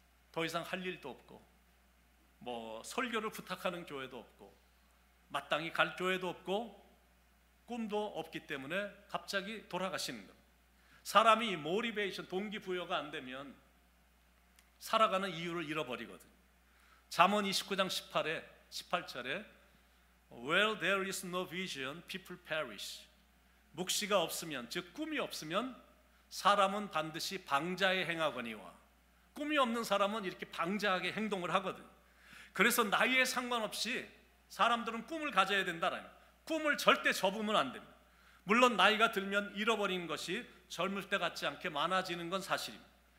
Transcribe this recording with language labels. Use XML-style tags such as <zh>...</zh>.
<ko>더 이상 할 일도 없고 뭐 설교를 부탁하는 교회도 없고 마땅히 갈 교회도 없고 꿈도 없기 때문에 갑자기 돌아가시는 겁니다. 사람이 모티베이션, 동기부여가 안 되면 살아가는 이유를 잃어버리거든요. 잠언 29장 18절에</ko> <en>Where there is no vision, people perish.</en> <ko>묵시가 없으면, 즉 꿈이 없으면 사람은 반드시 방자에 행하거니와, 꿈이 없는 사람은 이렇게 방자하게 행동을 하거든. 그래서 나이에 상관없이 사람들은 꿈을 가져야 된다라는, 꿈을 절대 접으면 안 됩니다. 물론 나이가 들면 잃어버리는 것이 젊을 때 같지 않게 많아지는 건 사실입니다.</ko>